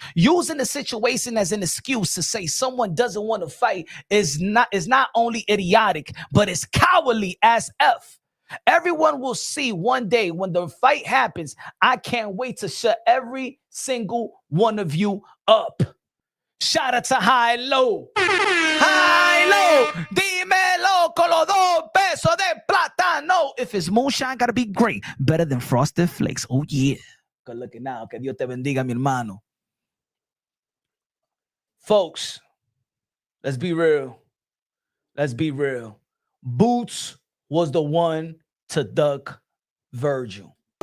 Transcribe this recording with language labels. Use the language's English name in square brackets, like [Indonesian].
[English] Using the situation as an excuse to say someone doesn't want to fight is not only idiotic, but it's cowardly as F. Everyone will see one day when the fight happens. I can't wait to shut every single one of you up. Shout out to High Low. High Low. [Spanish] Dímelo con los 2 pesos de plátano. [English] If it's moonshine, gotta be great. Better than Frosted Flakes. Oh, yeah. Good looking now. [Spanish] Que Dios te bendiga, mi hermano. [English] Folks, let's be real. Let's be real. Boots was the one to duck Vergil.